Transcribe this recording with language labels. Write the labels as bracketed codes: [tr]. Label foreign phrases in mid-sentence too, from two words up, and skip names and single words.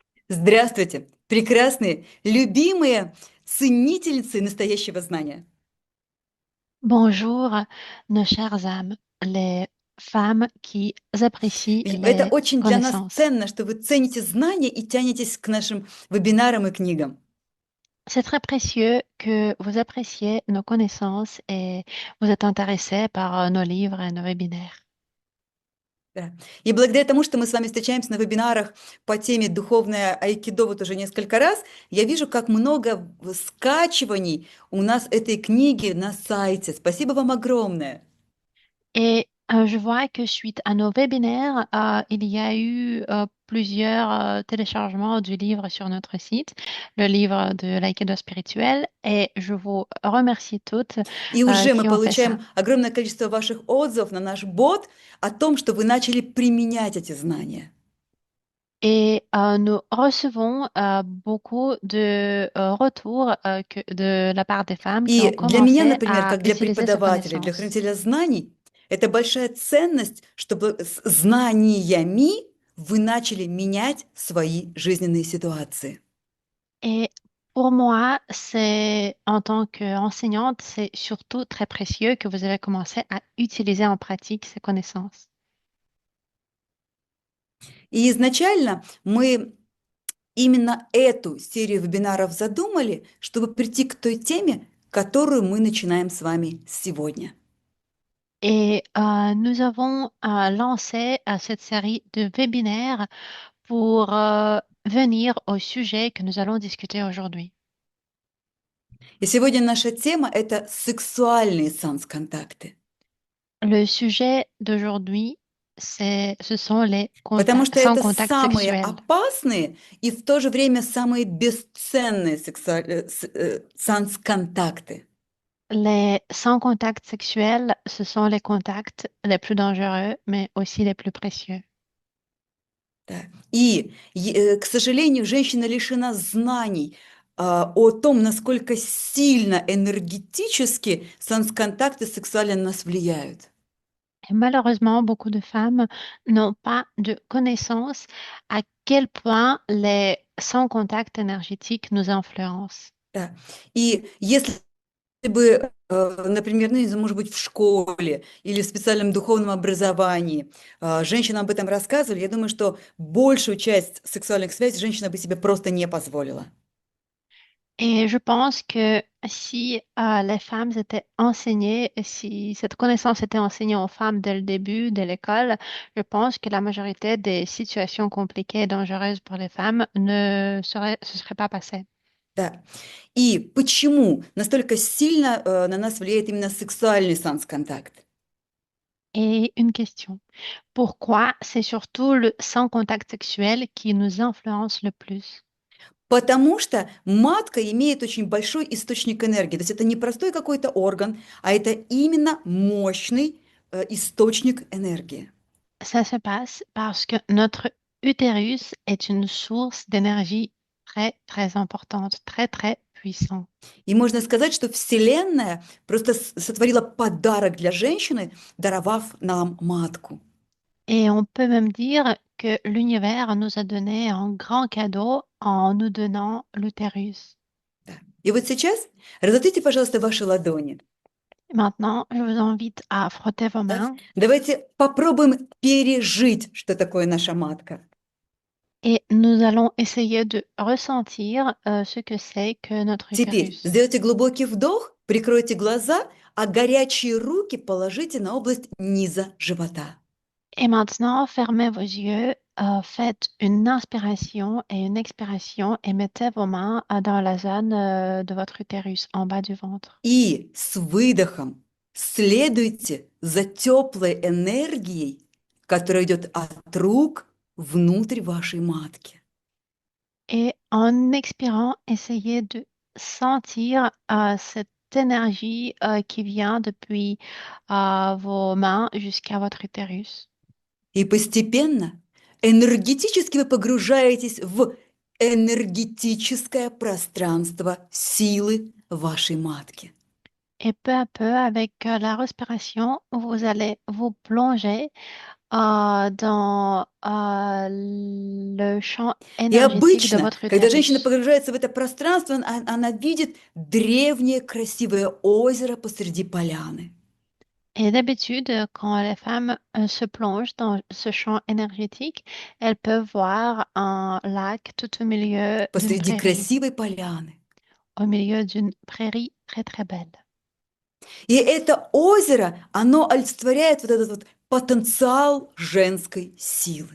[ru] Здравствуйте, прекрасные, любимые ценительницы настоящего знания. [fr] Bonjour, nos chères âmes, les femmes qui apprécient [ru] Это [fr] les [ru] очень для нас [fr] connaissances. [ru] ценно, что вы цените знания и тянетесь к нашим вебинарам и книгам. [fr] C'est très précieux que vous appréciez nos connaissances et vous êtes intéressés par nos livres et nos webinaires. [ru] Да. И благодаря тому, что мы с вами встречаемся на вебинарах по теме «Духовное айкидо» вот уже несколько раз, я вижу, как много скачиваний у нас этой книги на сайте. Спасибо вам огромное. [fr] Et je vois que suite à nos webinaires, il y a eu plusieurs téléchargements du livre sur notre site, le livre de l'aïkido spirituel, et je vous remercie toutes [ru] И уже мы [fr] qui ont fait ça. [ru] получаем огромное количество ваших отзывов на наш бот о том, что вы начали применять эти знания. [fr] Et nous recevons beaucoup de retours de la part des femmes qui ont [ru] И для меня, [fr] commencé [ru] например, [fr] à [ru] как для [fr] utiliser ces [ru] преподавателя, для [fr] connaissances. [ru] хранителя знаний, это большая ценность, чтобы с знаниями вы начали менять свои жизненные ситуации. [fr] Et pour moi, c'est en tant qu'enseignante, c'est surtout très précieux que vous avez commencé à utiliser en pratique ces connaissances. [ru] И изначально мы именно эту серию вебинаров задумали, чтобы прийти к той теме, которую мы начинаем с вами сегодня. [fr] Et nous avons lancé cette série de webinaires pour venir au sujet que nous allons discuter aujourd'hui. [ru] И сегодня наша тема – это сексуальные санс-контакты. [fr] Le sujet d'aujourd'hui, ce sont les [ru] Потому что [fr] sans [ru] это [fr] contact [ru] самые [fr] sexuel. [ru] опасные и в то же время самые бесценные санс-контакты. [fr] Les sans contact sexuel, ce sont les contacts les plus dangereux, mais aussi les plus précieux. [ru] Да. К сожалению, женщина лишена знаний о том, насколько сильно энергетически санс-контакты сексуально на нас влияют. [fr] Et malheureusement, beaucoup de femmes n'ont pas de connaissance à quel point les sans contact énergétique nous influencent. [ru] Да. И если бы, например, ну, не знаю, может быть, в школе или в специальном духовном образовании женщинам об этом рассказывали, я думаю, что большую часть сексуальных связей женщина бы себе просто не позволила. [fr] Et je pense que si les femmes étaient enseignées, si cette connaissance était enseignée aux femmes dès le début, dès l'école, je pense que la majorité des situations compliquées et dangereuses pour les femmes se seraient pas passées. [ru] Да. И почему настолько сильно на нас влияет именно сексуальный санс-контакт? [fr] Et une question. Pourquoi c'est surtout le sans contact sexuel qui nous influence le plus? [ru] Потому что матка имеет очень большой источник энергии. То есть это не простой какой-то орган, а это именно мощный источник энергии. [fr] Ça se passe parce que notre utérus est une source d'énergie très, très importante, très, très puissante. [ru] И можно сказать, что Вселенная просто сотворила подарок для женщины, даровав нам матку. [fr] Et on peut même dire que l'univers nous a donné un grand cadeau en nous donnant l'utérus. [ru] Да. И вот сейчас разотрите, пожалуйста, ваши ладони. [fr] Maintenant, je vous invite à frotter vos [ru] Да? [fr] mains [ru] Давайте попробуем пережить, что такое наша матка. [fr] et nous allons essayer de ressentir ce que c'est que notre [ru] Теперь [fr] utérus. [ru] сделайте глубокий вдох, прикройте глаза, а горячие руки положите на область низа живота. [fr] Et maintenant, fermez vos yeux, faites une inspiration et une expiration et mettez vos mains dans la zone de votre utérus, en bas du ventre. [ru] И с выдохом следуйте за теплой энергией, которая идет от рук внутрь вашей матки. [fr] Et en expirant, essayez de sentir cette énergie qui vient depuis vos mains jusqu'à votre utérus. [ru] И постепенно энергетически вы погружаетесь в энергетическое пространство силы вашей матки. [fr] Et peu à peu, avec la respiration, vous allez vous plonger dans le champ [ru] И [fr] énergétique de [ru] обычно, [fr] votre [ru] когда женщина [fr] utérus. [ru] погружается в это пространство, она видит древнее красивое озеро посреди поляны. [fr] Et d'habitude, quand les femmes se plongent dans ce champ énergétique, elles peuvent voir un lac tout au milieu d'une [ru] Посреди [fr] prairie, [ru] красивой поляны. [fr] au milieu d'une prairie très très belle. [ru] И это озеро, оно олицетворяет вот этот вот потенциал женской силы.